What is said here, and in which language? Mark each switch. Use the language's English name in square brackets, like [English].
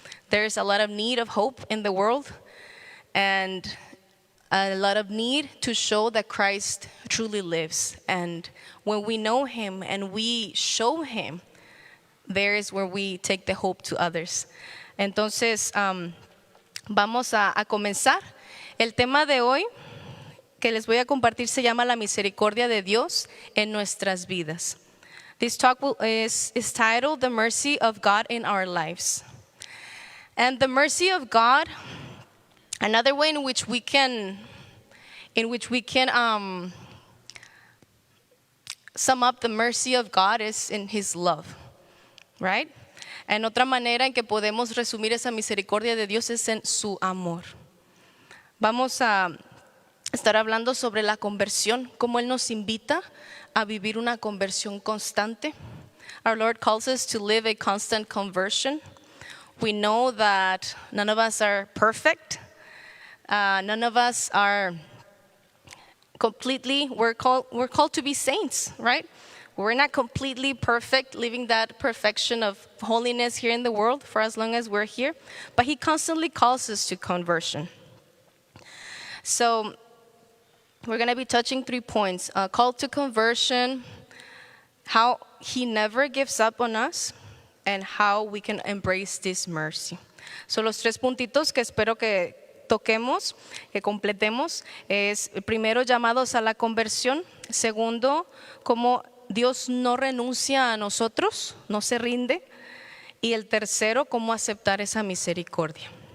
[English] There's a lot of need of hope in the world, and a lot of need to show that Christ truly lives. And when we know Him and we show Him, there is where we take the hope to others. [Spanish] Entonces, vamos a comenzar. El tema de hoy que les voy a compartir se llama la misericordia de Dios en nuestras vidas. [English] This talk is titled The Mercy of God in Our Lives. And the mercy of God, another way in which we can sum up the mercy of God is in His love, right? [Spanish] En otra manera en que podemos resumir esa misericordia de Dios es en su amor. Vamos a estar hablando sobre la conversión, cómo Él nos invita a vivir una conversión constante. [English] Our Lord calls us to live a constant conversion. We know that none of us are perfect. None of us are completely, we're called to be saints, right? We're not completely perfect, living that perfection of holiness here in the world for as long as we're here, but He constantly calls us to conversion. So we're going to be touching 3 points: call to conversion, how He never gives up on us, and how we can embrace this mercy. [Spanish] So los 3 puntitos que espero que toquemos, que completemos, es primero, llamados a la conversión; segundo, cómo Dios no renuncia a nosotros, no se rinde; y el tercero, cómo aceptar esa misericordia.